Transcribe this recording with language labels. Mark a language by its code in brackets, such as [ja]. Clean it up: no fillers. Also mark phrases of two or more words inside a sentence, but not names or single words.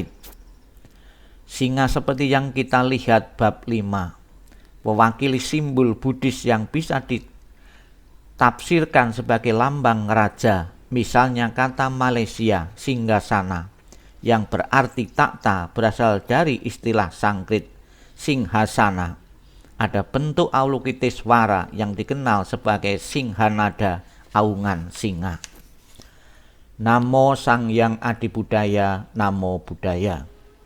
[id] Singa seperti yang kita lihat bab 5 mewakili simbol Buddhis yang bisa ditafsirkan sebagai lambang raja. Misalnya kata Malaysia Singgasana yang berarti takhta berasal dari istilah Sanskrit Singhasana. Ada bentuk Avalokitesvara yang dikenal sebagai Singhanada, aungan singa. [pi] Namo Sang Hyang Adibudaya, Namo Buddhaya.